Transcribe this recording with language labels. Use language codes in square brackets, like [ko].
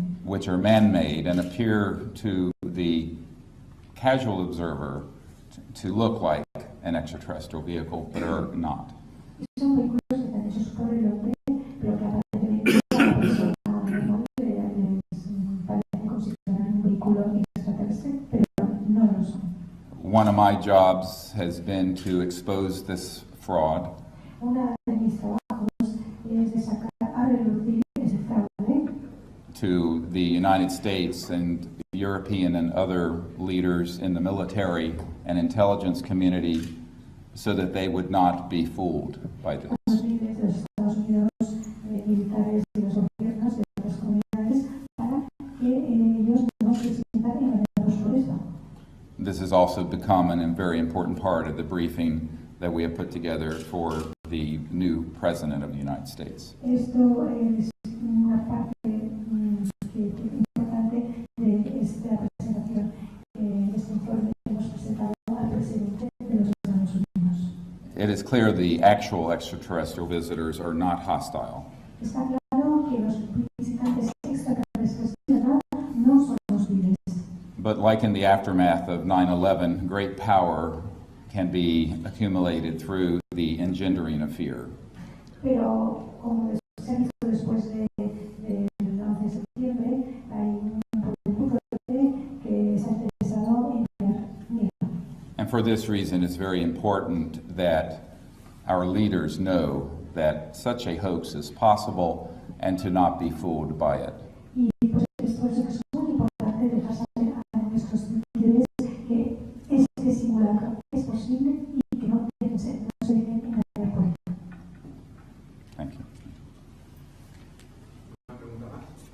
[en] which are man-made and appear to the casual observer to look like an extraterrestrial vehicle, but are not. [es] Son vehículos que están hechos por el hombre, pero que aparentemente la persona normal parece como si fueran un vehículo extraterrestre, pero no lo son. [en] One of my jobs has been to expose this fraud [es] Una de mis trabajos es de sacar a relucir ese fraude [en] to the United States and European and other leaders in the military and intelligence community so that they would not be fooled by this. [es] a los líderes de los Estados Unidos, militares y los gobiernos de otras comunidades para que ellos no se sientan engañados por esto. [en] This has also become a very important part of the briefing that we have put together for the new President of the United States. [es] Esto es una parte importante de esta presentación, de este informe que hemos presentado al presidente de los Estados Unidos. [en] It is clear the actual extraterrestrial visitors are not hostile. [es] Está claro que los visitantes extraterrestres de verdad no son hostiles. [en] But like in the aftermath of 9/11, great power can be accumulated through the engendering of fear. [es] Pero como se ha visto después del 11 de septiembre, hay un poder muy fuerte que está interesado en crear miedo. [en] And for this reason, it's very important that our leaders know that such a hoax is possible and to not be fooled by it. [es] Y pues es por eso que es muy importante dejar saber a nuestros líderes que este simulacro es posible y que no se dejen engañar por él. [en] Thank you. [es] Una pregunta más.